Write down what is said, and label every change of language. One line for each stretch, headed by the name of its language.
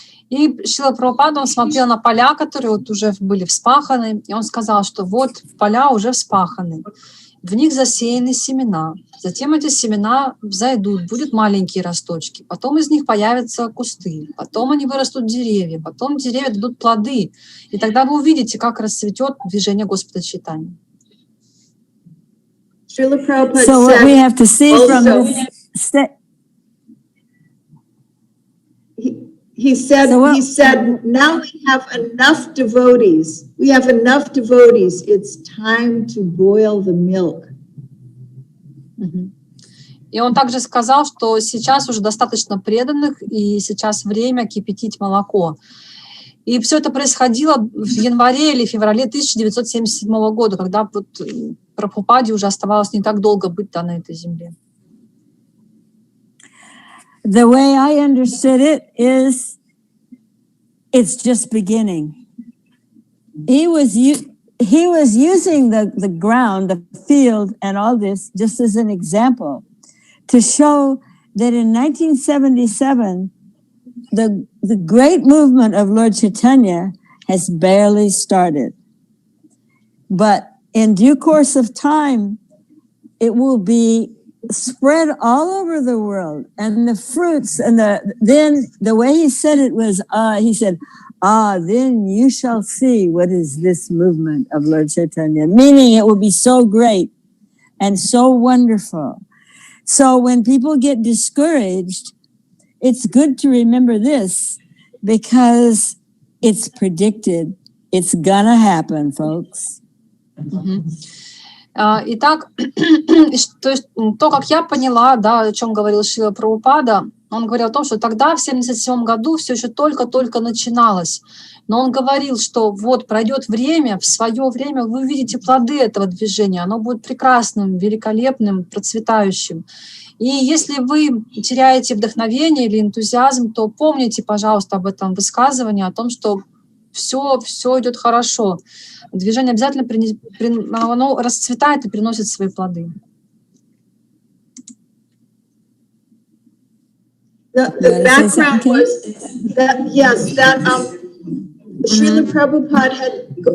Russian: И Шрила Прабхупада, он смотрел на поля, которые вот уже были вспаханы, и он сказал, что вот поля уже вспаханы, в них засеяны семена, затем эти семена взойдут, будут маленькие росточки, потом из них появятся кусты, потом они вырастут деревья, потом деревья дадут плоды, и тогда вы увидите, как расцветет движение Господа Чайтаньи.
English: So what we have to see from this... He said, now we have enough devotees. We have enough devotees. It's time to boil the milk.
Russian: И он также сказал, что сейчас уже достаточно преданных, и сейчас время кипятить молоко. И все это происходило в январе или феврале 1977 года, когда вот Прабхупаде уже оставалось не так долго быть на этой земле.
English: The way I understood it is, it's just beginning. He was using the ground, the field, and all this just as an example to show that in 1977, the great movement of Lord Chaitanya has barely started. But in due course of time, it will be spread all over the world, and the fruits, and then the way he said it was, he said, then you shall see what is this movement of Lord Chaitanya, meaning it will be so great and so wonderful. So when people get discouraged, it's good to remember this, because it's predicted. It's gonna happen, folks.
Russian: Итак, то есть то, как я поняла, да, о чем говорил Шрила Прабхупада, он говорил о том, что тогда, в 1977 году, все еще только-только начиналось. Но он говорил, что вот пройдет время, в свое время вы увидите плоды этого движения, оно будет прекрасным, великолепным, процветающим. И если вы теряете вдохновение или энтузиазм, то помните, пожалуйста, об этом высказывании, о том, что все идет хорошо. Движение обязательно оно расцветает и приносит свои плоды.
English: The background was that, yes, that Srila Prabhupada had...